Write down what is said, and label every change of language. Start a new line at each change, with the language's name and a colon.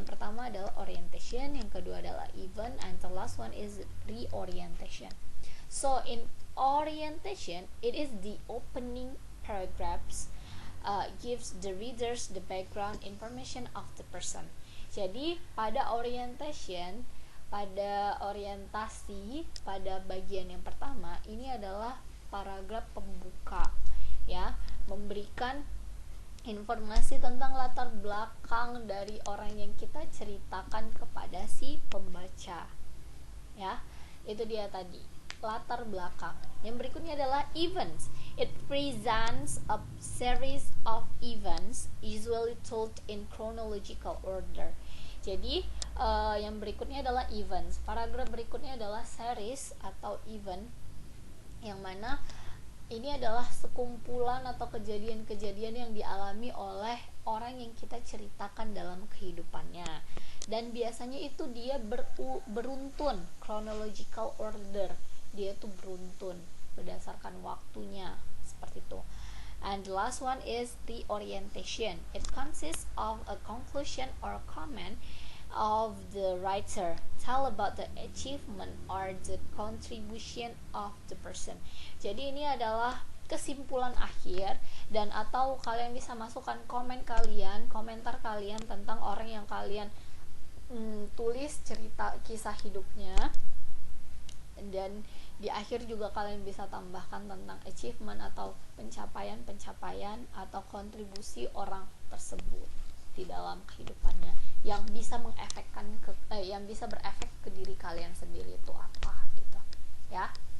Indonesian: Yang pertama adalah orientation, yang kedua adalah event,
English: and the last one is reorientation. So in orientation, it is the opening paragraphs gives the readers the background information of the person.
Indonesian: Jadi pada orientation, pada orientasi, pada bagian yang pertama ini adalah paragraf pembuka, ya, memberikan informasi tentang latar belakang dari orang yang kita ceritakan kepada si pembaca, ya. Itu dia tadi, latar belakang. Yang berikutnya adalah events.
English: It presents a series of events usually told in chronological order.
Indonesian: Jadi yang berikutnya adalah events. Paragraf berikutnya adalah series atau event, yang mana ini adalah sekumpulan atau kejadian-kejadian yang dialami oleh orang yang kita ceritakan dalam kehidupannya, dan biasanya itu dia beruntun,
English: chronological order,
Indonesian: dia tuh beruntun berdasarkan waktunya, seperti itu.
English: And the last one is the orientation. It consists of a conclusion or comment of the writer, tell about the achievement or the contribution of the person.
Indonesian: Jadi ini adalah kesimpulan akhir, dan atau kalian bisa masukkan komentar kalian tentang orang yang kalian tulis cerita kisah hidupnya, dan di akhir juga kalian bisa tambahkan tentang achievement atau pencapaian atau kontribusi orang tersebut di dalam kehidupannya, yang bisa yang bisa berefek ke diri kalian sendiri itu apa gitu, ya.